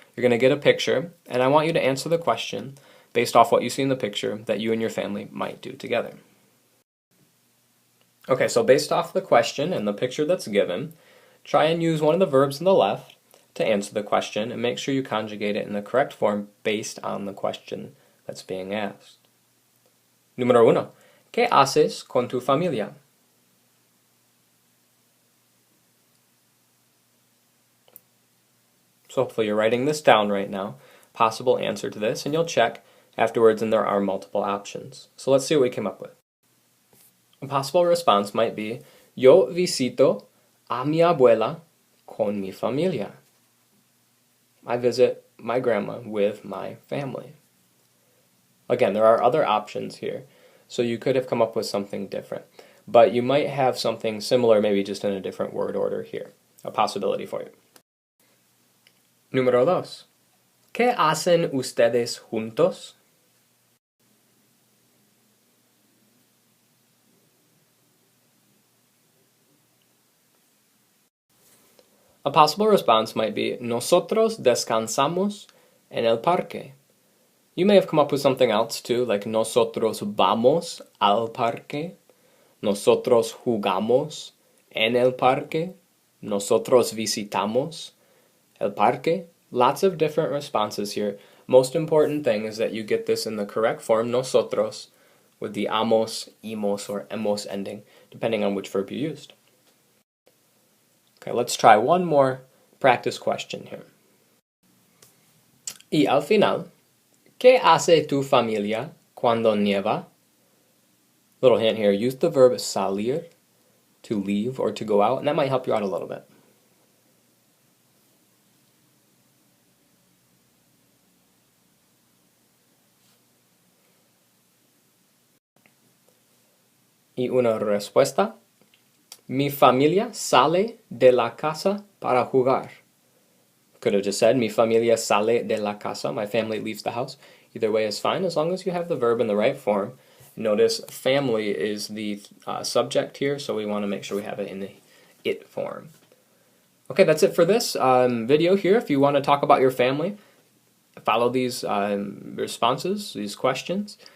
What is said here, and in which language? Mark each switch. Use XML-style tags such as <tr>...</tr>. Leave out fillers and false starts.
<en>You're going to get a picture, and I want you to answer the question based off what you see in the picture that you and your family might do together. Okay, so based off the question and the picture that's given, try and use one of the verbs on the left to answer the question and make sure you conjugate it in the correct form based on the question that's being asked.</en> <es>Número 1. ¿Qué haces con tu familia?</es> <en>So hopefully you're writing this down right now, possible answer to this, and you'll check afterwards and there are multiple options. So let's see what we came up with.</en> <es>A possible response might be, Yo visito a mi abuela con mi familia.</es> <en>I visit my grandma with my family. Again, there are other options here, so you could have come up with something different. But you might have something similar, maybe just in a different word order here. A possibility for you. Número 2.</en> <es>¿Qué hacen ustedes juntos?</es> <en>A possible response might be, Nosotros descansamos en el parque. You may have come up with something else too, like nosotros vamos al parque, nosotros jugamos en el parque, nosotros visitamos el parque. Lots of different responses here. Most important thing is that you get this in the correct form, nosotros, with the amos, imos, or emos ending, depending on which verb you used. Okay, let's try one more practice question here.</en> <es>Y al final, ¿qué hace tu familia cuando nieva?</es> <en>Little hint here, use the verb salir, to leave or to go out, and that might help you out a little bit.</en> <es>Y una respuesta. Mi familia sale de la casa para jugar. Could have just said, mi familia sale de la casa.</es> <en>My family leaves the house. Either way is fine, as long as you have the verb in the right form. Notice family is the subject here, so we want to make sure we have it in the it form. Okay, that's it for this video here. If you want to talk about your family, follow these responses, these questions.</en>